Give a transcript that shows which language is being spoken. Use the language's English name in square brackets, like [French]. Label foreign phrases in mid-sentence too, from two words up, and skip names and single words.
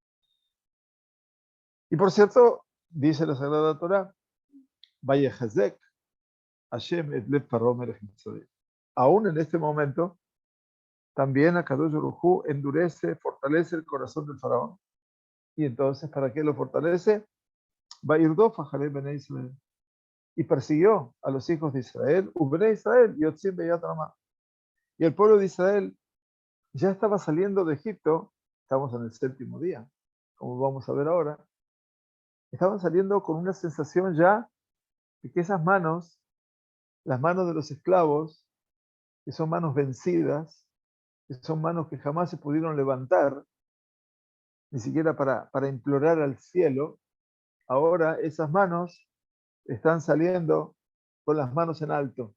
[Spanish] Y por cierto, dice la Sagrada Torá, [Hebrew] ויחזק השם את לב פרעה מלך מצרים. [Spanish] Aún en este momento, también [Hebrew] הקדוש ברוך הוא [Spanish] fortalece el corazón del faraón. Y entonces, ¿para qué lo fortalece? [Hebrew] וירדף אחרי בני ישראל. [Spanish] Y persiguió a los hijos de Israel, [Hebrew] ובני ישראל יצאים ביד רמה. [Spanish] Y el pueblo de Israel ya estaba saliendo de Egipto, estamos en el 7º día, como vamos a ver ahora, estaban saliendo con una sensación ya de que esas manos, las manos de los esclavos, que son manos vencidas, que son manos que jamás se pudieron levantar, ni siquiera para implorar al cielo, ahora esas manos están saliendo con las manos en alto.